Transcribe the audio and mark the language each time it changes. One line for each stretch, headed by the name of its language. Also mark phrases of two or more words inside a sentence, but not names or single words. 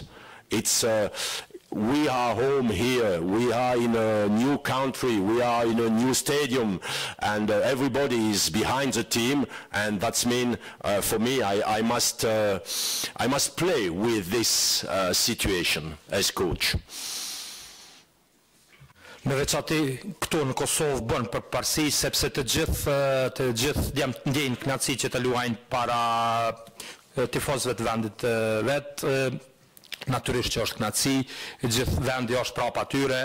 English: It's we are home here, we are in a new country, we are in a new stadium, and everybody is behind the team, and that's mean for me I must play with this situation as coach.
Albanian: Me veçati këtu në Kosovë bën përparësi sepse të gjithë ndjejnë kënaqësi që të luajnë para tifozëve të vendit vet. Natyrisht që është kënaqësi, gjithë vendi është prapa atyre.